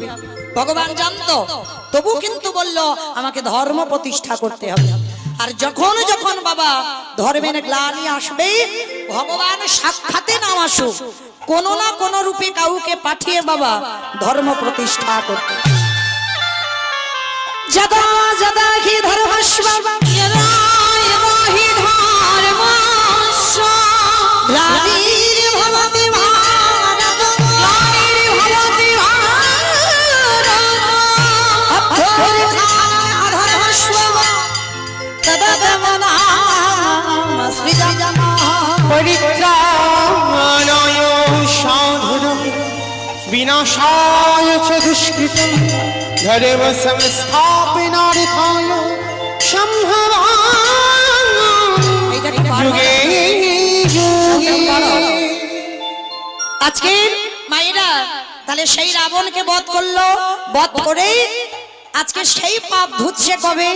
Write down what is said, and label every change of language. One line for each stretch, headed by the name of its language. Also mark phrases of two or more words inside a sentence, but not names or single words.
Bangla: ভগবান জানতো, তবু কিন্তু বলল আমাকে ধর্ম প্রতিষ্ঠা করতে হবে। আর যখন যখন বাবা ধর্মের গ্লানি আসবে, ভগবান সাক্ষাতে নাম আসুক, কোন না কোন রূপে কাউকে পাঠিয়ে বাবা ধর্ম প্রতিষ্ঠা করতে।
Sanskrit: যদা যদা হি ধর্মস্ব यदा यदा हि धर्मस्य গ্লানির্ভবতি ভারত ग्लानिर्भवति भारत অধর্মস্ব তদবনামসৃজনঃ পরিত্রাণায় সাধুনাং বিনাশায় চ দুষ্কৃতং ধর্ম সংস্থাপনার্থায় সম্ভবামি
Bangla: এইটা কি
Sanskrit: যুগে যুগে।
Bangla: আজকে মায়েরা তাহলে সেই রাবণকে বধ করলো, বধ করে আজকে সেই পাপ ধুচ্ছে কবে?